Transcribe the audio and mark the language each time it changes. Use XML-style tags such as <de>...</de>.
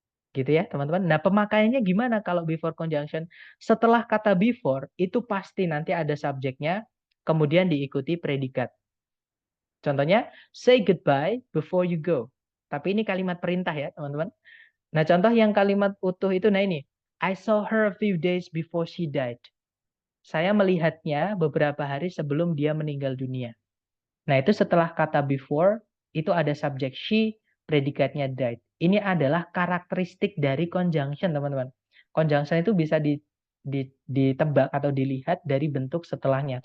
<id>Gitu ya, teman-teman. Nah, pemakaiannya gimana kalau before conjunction? Setelah kata before, itu pasti nanti ada subjeknya, kemudian diikuti predikat. Contohnya,</id> <en>say goodbye before you go.</en> <id>Tapi ini kalimat perintah ya, teman-teman. Nah, contoh yang kalimat utuh itu, nah ini.</id> <en>I saw her a few days before she died.</en> <id>Saya melihatnya beberapa hari sebelum dia meninggal dunia. Nah, itu setelah kata before, itu ada subjek she, predikatnya died. Ini adalah karakteristik dari conjunction, teman-teman. Conjunction itu bisa ditebak atau dilihat dari bentuk setelahnya.</id>